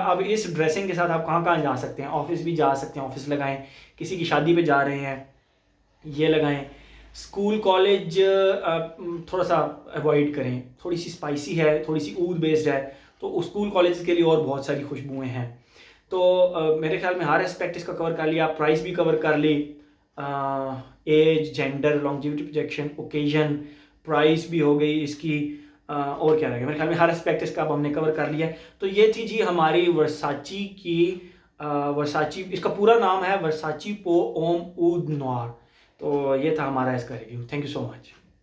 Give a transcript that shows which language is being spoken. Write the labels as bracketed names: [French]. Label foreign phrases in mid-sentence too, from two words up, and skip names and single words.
[Hindi] अब इस ड्रेसिंग के साथ आप कहाँ कहाँ जा सकते हैं, ऑफिस भी जा सकते हैं, ऑफिस लगाएं, किसी की शादी पे जा रहे हैं ये लगाएं, [English] school college [Hindi] थोड़ा सा अवॉइड करें, थोड़ी सी स्पाइसी है, थोड़ी सी ऊद बेस्ड है, तो [English] school college [Hindi] के लिए और बहुत सारी खुशबुएं हैं। तो मेरे ख्याल में हर एस्पेक्ट इसका कवर कर लिया, प्राइस भी कवर कर ली, [English] age, gender, longevity, projection, occasion, price [Hindi] भी हो गई इसकी, और क्या रहेगा, मेरे ख्याल में हर एस्पेक्ट इसका अब हमने कवर कर लिया है। तो ये थी जी हमारी वर्साची की वर्साची, इसका पूरा नाम है वर्साची पो ओम ऊद नोir। तो ये था हमारा इसका रिव्यू। [English] thank you so much.